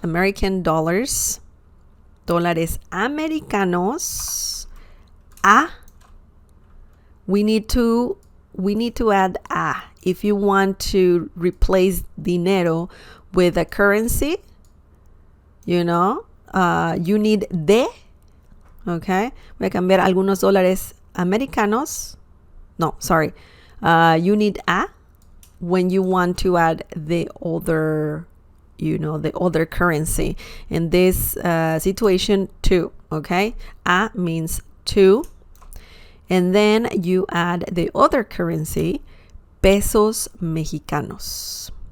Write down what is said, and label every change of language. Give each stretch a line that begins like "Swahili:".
English: American dollars.
Spanish: Dólares americanos a.
English: We need to add a. If you want to replace dinero with a currency, you know, you need de. Okay.
Spanish: Voy a cambiar algunos dólares americanos.
English: No, sorry. You need a when you want to add the other, you know, the other currency. In this situation, two. Okay. A means two. And then you add the other currency, pesos mexicanos.